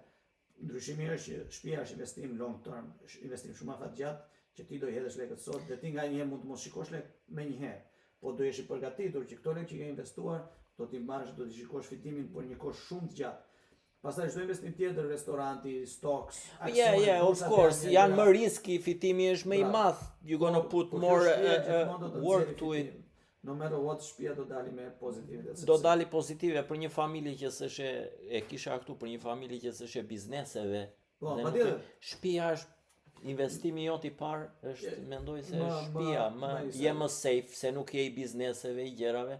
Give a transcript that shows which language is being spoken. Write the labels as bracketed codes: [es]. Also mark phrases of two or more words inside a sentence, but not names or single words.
[sq] Ndryshimi është që shtëpia është investim [en] long term, [sq] investim shumë afatgjatë, që ti do i hedhësh lekët sot dhe ti nganjëherë mund të mos shikosh lek menjëherë, po do jesh i përgatitur që këto lekë që ke investuar do t'i marrësh, do t'i shikosh fitimin për një kohë shumë të gjatë. Pastaj çdo investim tjetër, restoranti, stocks, aksione, [en] of course, [sq] janë më riski, fitimi është më i madh. [en] You're gonna put more work to it. No matter what, [sq] shtëpia do dali me pozitive. Do dali pozitive për një familje që s'është e kisha këtu, për një familje që s'është bizneseve. Po, patjetër. Shtëpia është investimi jot i parë, është mendoj se shtëpia je më safe se nuk je i bizneseve, i gjërave.